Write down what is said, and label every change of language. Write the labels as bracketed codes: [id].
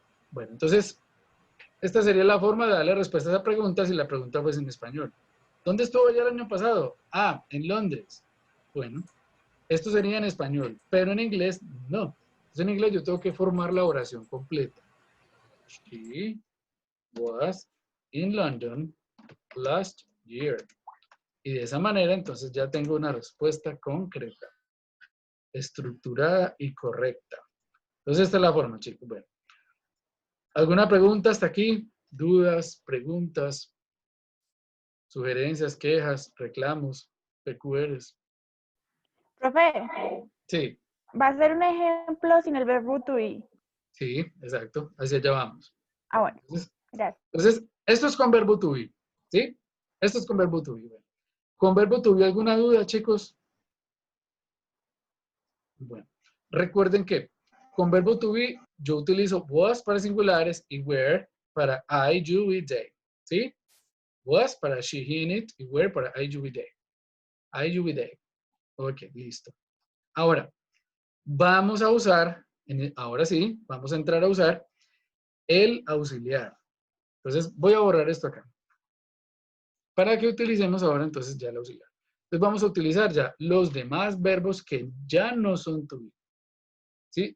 [es] Bueno, entonces, esta sería la forma de darle respuesta a esa pregunta si la pregunta fuese en español. ¿Dónde estuvo ya el año pasado? Ah, en Londres. Bueno, esto sería en español, pero en inglés no. Entonces en inglés yo tengo que formar la oración completa. [en] She was in London last year. [es] Y de esa manera entonces ya tengo una respuesta concreta, estructurada y correcta. Entonces esta es la forma, chicos. Bueno, ¿alguna pregunta hasta aquí? ¿Dudas, preguntas, sugerencias, quejas, reclamos, PQRs? Profe, Sí, va a ser un ejemplo sin el verbo to be. sí, exacto. Hacia allá vamos. Ah, Bueno, bueno, gracias. entonces, esto es con verbo to be, ¿sí? Esto es con verbo to be. Bueno, ¿con verbo to be alguna duda, chicos? Bueno, recuerden que con verbo to be yo utilizo was para singulares y were para [en] I, you, we, they, [es] ¿sí? Was para [en] she, he, and it [es] y were para [en] I, you, we, they. I, you, we, they. Ok, [es] listo. Ahora, vamos a usar, ahora sí, vamos a entrar a usar el auxiliar. Entonces, voy a borrar esto acá. Para que utilicemos ahora entonces ya el auxiliar. Entonces vamos a utilizar ya los demás verbos que ya no son to be. ¿Sí?